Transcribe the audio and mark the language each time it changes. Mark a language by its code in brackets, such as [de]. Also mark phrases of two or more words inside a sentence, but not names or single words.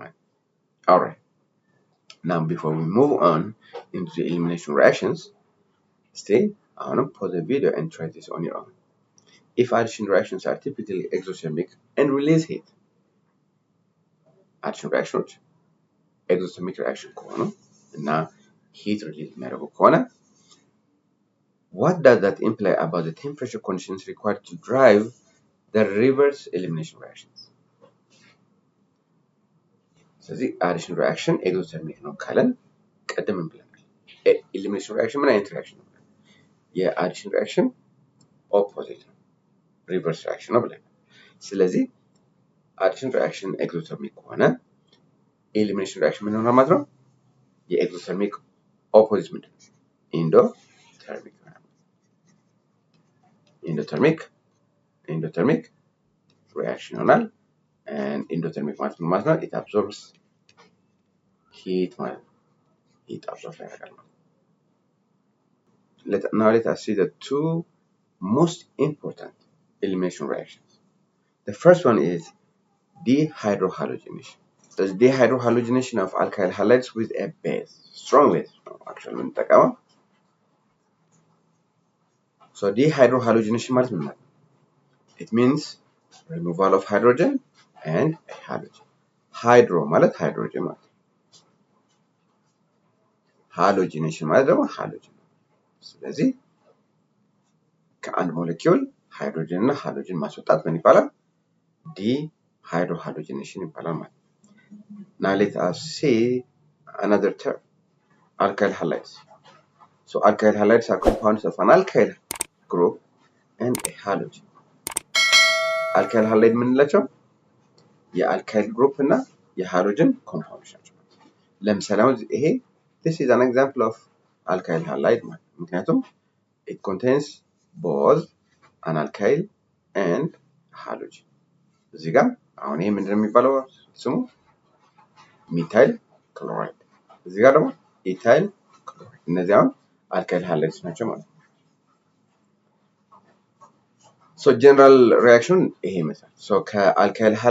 [en] Alright. Now before we move on into the elimination reactions, stay on, pause the video and try this on your own. If addition reactions are typically exothermic and release heat, addition reactions, exothermic reaction [am] ከሆኑ እና [en] heat release [am] የሚያደርጉ ከሆነ [en] what does that imply about the temperature conditions required to drive the reverse elimination reactions? [am] ስለዚህ [en] addition reaction exothermic [am] ነው ካለን ቀደም ብለናል። [en] elimination reaction [am] ምን አይነት reaction ነው? የ [en] addition reaction opposite [am] ነው፣ [en] reverse reaction [am] ነው ብለናል። ስለዚህ [en] addition reaction exothermic [am] ከሆነ [en] elimination reaction [am] ምን ሆነ ማለት ነው? [en] የexothermic opposite [am] ምንድን ነው? [en] endothermic endothermic reaction ይሆናል። and endothermic [am] ማለት ነው ማለት ነው [en] it absorbs heat [am] ማለት ነው። [en] heat absorb [am] ያደርጋል ማለት ነው። [en] Now let us see the two most important elimination reactions. The first one is dehydrohalogenation. The dehydrohalogenation of alkyl halides with a base, strong base. Actually, so [am] dehydrohalogenation ማለት ምን ማለት ነው? [en] It means removal of hydrogen and a halogen. [am] Hydro ማለት hydrogen ማለት ነው. Halogenation ማለት ደግሞ halogen. ስለዚህ ከአንድ ሞለኪውል ሃይድሮጅን እና ሃሎጅን ማስወጣት ምን ይባላል? [en] dehydrohalogenation [am] ይባላል ማለት ነው። [en] Now let us see another term, alkyl halides. So alkyl halides are compounds of an alkyl group and a halogen. alkyl halide [am] ምንላቸው? የአልካይል ግሩፕ እና የሃሎጅን ኮምፓውንዶች ናቸው። ለምሳሌ አሁን ይሄ [en] this is an example of alkyl halide [am] ማለት ነው። ምክንያቱም [en] it contains both an alkyl and halogen. [am] እዚህ ጋር አሁን ይሄ ምንድነው የሚባለው ስሙ? [en] methyl chloride። [am] እዚህ ጋር ደግሞ [en] ethyl chloride። [am] እነዚህ አሁን [en] alkyl halides [am] ናቸው ማለት ነው። [en] so general reaction [am] ይሄ ይመስላል። so ከአልካይል